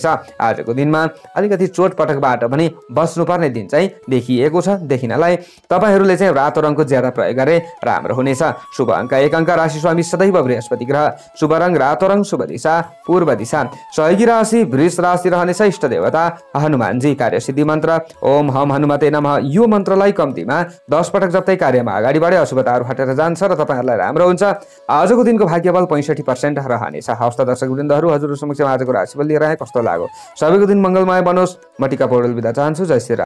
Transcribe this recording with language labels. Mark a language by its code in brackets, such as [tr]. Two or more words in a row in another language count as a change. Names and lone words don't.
[ne] आजको दिनमा अलिकति चोटपटकबाट पनि बस्नुपर्ने दिन चाहिँ देखिएको छ। देखिनलाई तपाईँहरूले चाहिँ रातो रङको ज्यादा प्रयोग गरे राम्रो हुनेछ। शुभ अङ्क 1 अङ्क, राशि स्वामी सदैव बृहस्पति ग्रह, शुभ रङ रातो रङ, शुभ दिशा पूर्व दिशा। सहयोगी राशि वृष राशि रहनेछ। इष्ट देवता हनुमानजी। कार्यसिद्धि मन्त्र [sa] ओम हम हनुमते नमः। [ne] यो मन्त्रलाई कम्तीमा 10 पटक जप्दै कार्यमा अगाडि बढे अशुभताहरू हटेर जान्छ र तपाईँहरूलाई राम्रो हुन्छ। आजको दिनको भाग्यबल 65% रहनेछ। हवस् त दर्शक वृन्दहरू, हजुर समक्ष आजको राशिफल लिएर आए, कस्तो लाग्यो? सबैको दिन मङ्गलमय बनोस्। म टिका पौडेल बिदा चाहन्छु। जय श्री राम।